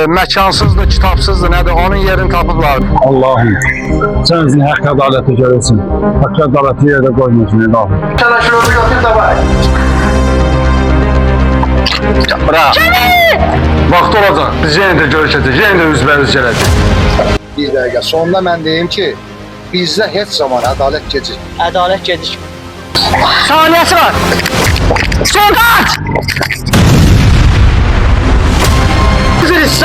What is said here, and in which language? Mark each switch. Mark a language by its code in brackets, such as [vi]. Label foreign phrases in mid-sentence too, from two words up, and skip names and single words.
[az] Məkansızdır, kitabsızdır, nədir? Onun yerini tapıblar. [tr] Allah'ım sen bizim hak adaleti görürsün. Hak adaleti yerde koymuyorsun Allah'ım. Sana şunu götür de bak. Bırak. [az] Vaxt olacaq. Biz yenə də görüşəcək, yenə də üzbəüz gələcək. Bir dəqiqə sonunda mən deyim ki, bizdə heç zaman ədalət gecir. Ədalət gecikmir. Saniyəsi var. Soldat! Üzülürsə,